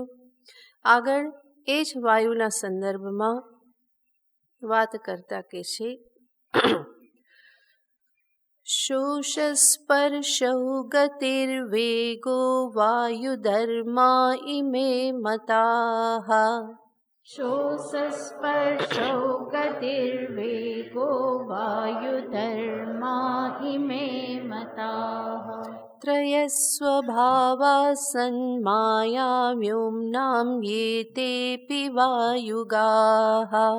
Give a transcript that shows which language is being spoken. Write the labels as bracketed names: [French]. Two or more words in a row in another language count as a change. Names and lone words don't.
[Gujarati] આગળ એ જ વાયુના સંદર્ભમાં વાત કરતા કે છે [Sanskrit] शोषस्पर्शौ गतिर्वेगो वायुधर्मा इमे मताः. शोषस्पर्शौ गतिर्वेगो वायुधर्मा इमे मताः. त्रयस्वभावा सन्माया व्योम्नां येतेऽपि वायुगाः.